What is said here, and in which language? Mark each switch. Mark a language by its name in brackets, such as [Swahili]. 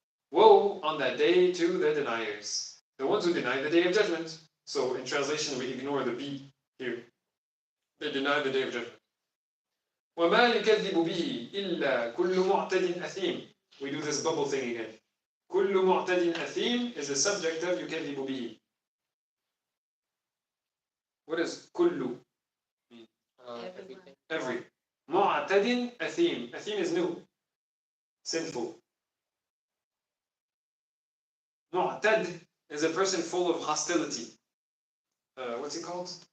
[English] Woe on that day to the deniers, the ones who deny the day of judgment. So in translation, we ignore the B here. They deny the day of judgment. [Arabic] وَمَا يُكَذِّبُ بِهِ إِلَّا كُلُّ مُعْتَدٍ أَثِيمٍ. [English] We do this bubble thing again. [Arabic] كُلُّ مُعْتَدٍ أَثِيمٍ [English] is the subject of [Arabic] يُكَذِّبُ بِهِ. [English] What does كُلُّ mean? Everything. Every. [Arabic] مُعْتَدٍ أَثِيمٍ. [English] Athim is new, sinful. Mu'tad is a person full of hostility. What's it called?